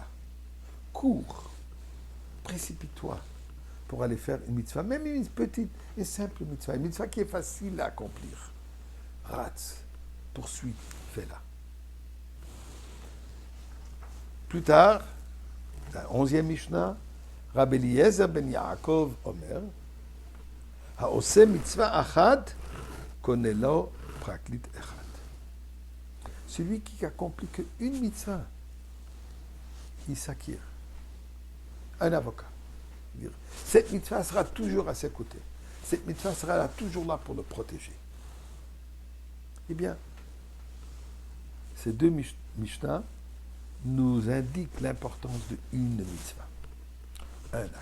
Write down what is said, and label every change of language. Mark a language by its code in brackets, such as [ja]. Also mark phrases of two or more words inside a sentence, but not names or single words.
[fr] Cours, précipite-toi pour aller faire une mitzvah, même une petite, une simple mitzvah, une mitzvah qui est facile à accomplir. Ratz, poursuis, fais-la. Plus tard, dans la 11e Mishnah, Rabbi Eliezer ben Yaakov [he] אומר העושה מצוה אחת קונה לו פרקליט אחד. [fr] Celui qui accomplit qu'une mitzvah, il s'acquiert un avocat. Cette mitzvah sera toujours à ses côtés. Cette mitzvah sera là, toujours là pour le protéger. Eh bien, ces deux Mishnah nous indiquent l'importance d'une mitzvah, un acte.